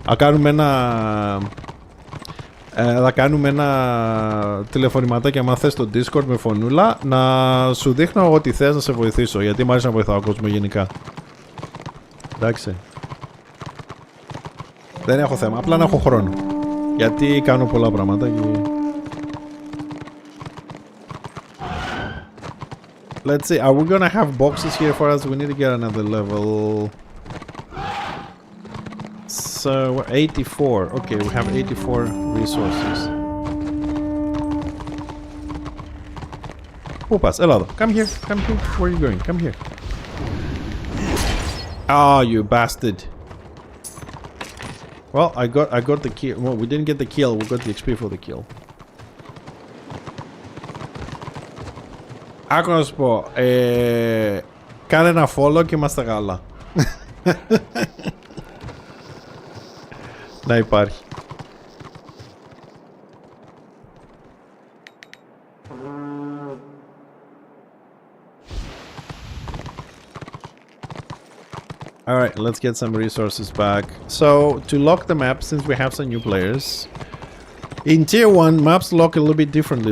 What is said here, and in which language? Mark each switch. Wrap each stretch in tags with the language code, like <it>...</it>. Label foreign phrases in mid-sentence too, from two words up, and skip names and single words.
<el>Θα κάνουμε ένα τηλεφωνηματάκι άμα θες στο Discord με φωνούλα, να σου δείχνω ό,τι θες να σε βοηθήσω, γιατί μου αρέσει να βοηθάω κόσμο γενικά. Εντάξει. Δεν έχω θέμα, απλά να έχω χρόνο. Γιατί κάνω πολλά πράγματα και...</el> <en>Let's see, are we gonna have boxes here for us? We need to get another level. So, we're 84. Okay, we have 84 resources.</en> <el>Πού πας? Έλα εδώ.</el> <en>Come here, come here. Where are you going? Come here. Ah, you bastard. Well, I got the kill. Well, we didn't get the kill. We got the XP for the kill.</en> <el>Άκου να σου πω. Κάνε ένα follow και είμαστε γάλα. Να υπάρχει.</el> <en>Alright, let's get some resources back. So, to lock the map, since we have some new players, in tier 1, maps lock a little bit differently.</en>